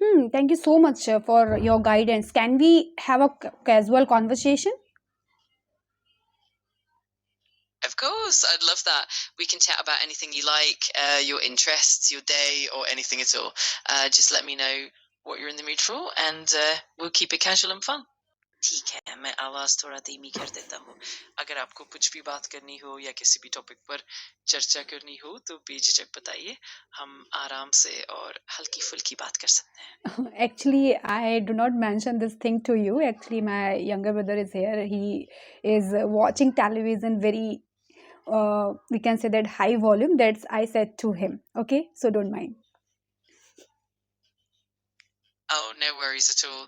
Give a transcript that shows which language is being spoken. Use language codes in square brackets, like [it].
[en] Thank you so much for your guidance. Can we have a casual conversation? Of course, I'd love that. We can chat about anything you like, your interests, your day, or anything at all. Just let me know what you're in the mood for and we'll keep it casual and fun. [hi] ठीक है, मैं आवाज थोड़ा धीमी कर देता हूँ। अगर आपको कुछ भी बात करनी हो या किसी भी टॉपिक पर चर्चा करनी हो तो बेझिझक बताइए। हम आराम से और हल्की फुल्की बात कर सकते हैं। [en] Actually, I do not mention this thing to you. Actually, my younger brother is here. He is watching television very, we can say that high volume. That's I said to him. Okay, so don't mind. Oh, no worries at all.